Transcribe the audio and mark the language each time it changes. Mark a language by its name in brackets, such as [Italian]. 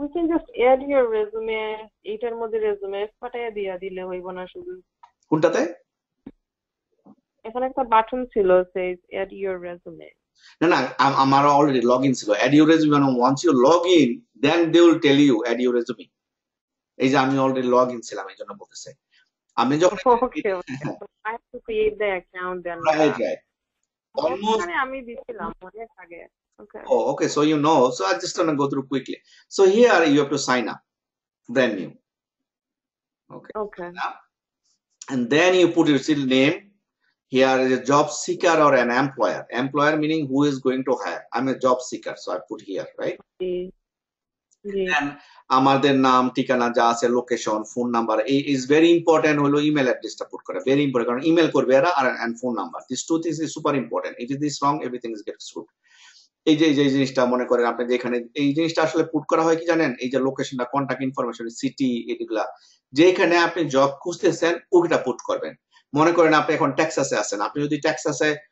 [English] We can just add your resume, [Bangla] এটার মধ্যে resume পাঠিয়ে দিয়া দিলে হইব না শুধু? কোনটাতে? এখানে একটা বাটন ছিল [English] says add your resume. [Bangla] না, আমার অলরেডি লগইন ছিল, [English] add your resume, and once you log in then they will tell you add your resume. [Bangla] এই যে আমি অলরেডি লগ ইন ছিলাম, এই জন্য বলতেছে আপনি যখন [English] Okay, okay. So I have to create the account then. right, right. Almost. [Bangla] ওখানে আমি দিছিলাম অনেক আগে। Okay. [English] Oh, okay. So you know. So I just want to go through quickly. So here you have to sign up, brand new. Okay. Okay. And then you put your still name. Here is a job seeker or an employer. Employer meaning who is going to hire. I'm a job seeker, so I put here, right? [Bangla] And আমাদের নাম ঠিকানা যা আছে location phone number is very important হলো email অ্যাড্রেসটা put করা very important কারণ email করবে এরা আর and phone number [English] this two things is super important it is this wrong everything is get screwed [Bangla] এই যে জিনিসটা মনে করেন আপনি যেখানে এই জিনিসটা আসলে পুট করা হয় কি জানেন এই যে লোকেশনটা কন্টাক্ট ইনফরমেশন সিটি এগুলা যেখানে আপনি জব খুঁজতেছেন ওটা পুট করবেন মনে করেন আপনি এখন টেক্সাসে আছেন আপনি যদি টেক্সাসে